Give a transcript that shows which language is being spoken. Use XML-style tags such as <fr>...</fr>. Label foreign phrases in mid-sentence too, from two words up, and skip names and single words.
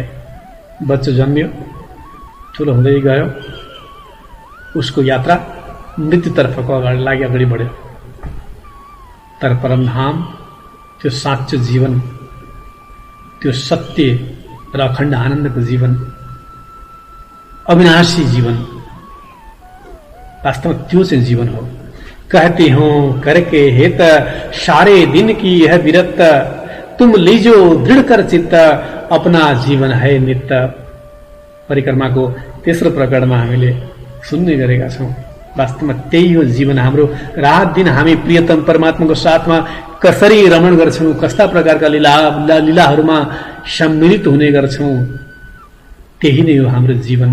<ne>बच्चा जन्मियो, ठुलो हुँदै गयो, उसको यात्रा मृत्युतर्फको अगाडि बढ्यो। तर परमधाम त्यो साँचो जीवन, त्यो सत्य र अखण्ड आनन्दको जीवन, अविनाशी जीवन, वास्तवमा त्यो चाहिँ जीवन हो।</ne> <hi>कहती हूं करके हेत सारे दिन की यह विरत, तुम लीजो दृढ़ कर चित्त, अपना जीवन है नित्य।</hi> <ne>परिक्रमाको तेस्रो प्रकरणमा हामीले सुन्ने गरेका छौं। वास्तवमा त्यही हो जीवन हाम्रो। रात दिन हामी प्रियतम परमात्माको साथमा कसरी रमण गर्छौं, कस्ता प्रकारका लीलाहरूमा सम्मिलित हुने गर्छौं, त्यही नै हो हाम्रो जीवन।</ne>